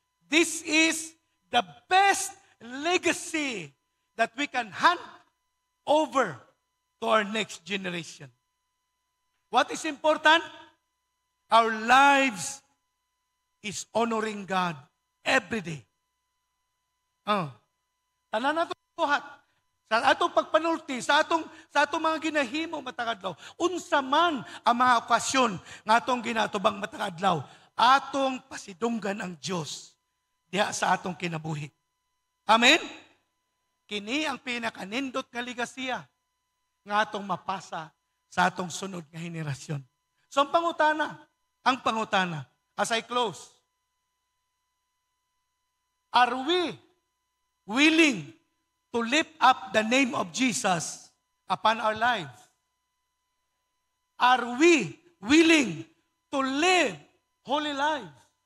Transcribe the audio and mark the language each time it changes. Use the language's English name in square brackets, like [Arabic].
[English] This is the best legacy that we can hand over to our next generation. What is important? Our lives is honoring God every day. [Cebuano] Tanan nato buhat. Sa atong pagpanulti, sa atong mga ginahimo matag adlaw, unsa man ang mga okasyon nga atong ginatubang matag adlaw, atong pasidunggan ang Dios diha sa atong kinabuhi. Amen. Kini ang pinakanindot nga ligasiya nga atong mapasa sa atong sunod nga henerasyon. [English] So [Cebuano] ang pangutana, [English] as I close, are we willing to lift up the name of Jesus upon our lives? Are we willing to live holy lives?